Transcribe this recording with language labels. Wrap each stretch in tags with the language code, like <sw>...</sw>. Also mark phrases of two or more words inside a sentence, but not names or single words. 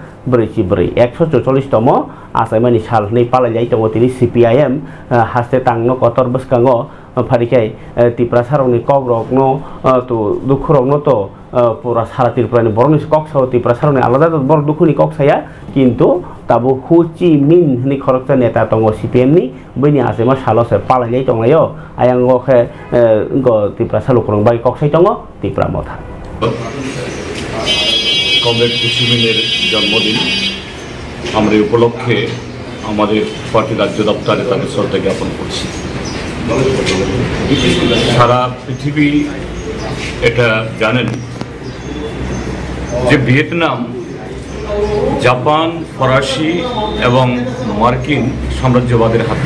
<trp>144 तम आसामानि साल नै पालायलाय दङ तिनि सीपीआईएम हास्ते तांनो कतर बसकांगो फारिकाय तिप्रा सारंनि कग्रगनो तो दुखुरगनो तो पुरा सारा तिरप्रानि बरनि कक्साव तिप्रा सारंनि आलादा बर दुखुनि कक्साया किन्तु ताबु हुची मिन नि खरकचा नेता दङ सीपीएम नि बैनि आसेमा सालसे पालायलाय दङयो आयांगोखे गो तिप्रा सालुखरं बाय कक्साय दङ तिप्रा मथा</trp> <bn>কমরেড কুসুমিনের জন্মদিন আমরা এই উপলক্ষে আমাদের পার্টি রাজ্য দপ্তরে তাকে শ্রদ্ধা জ্ঞাপন করছি। সারা পৃথিবী এটা জানেন যে ভিয়েতনাম জাপান, ফরাসি এবং মার্কিন সাম্রাজ্যবাদের হাতে</bn>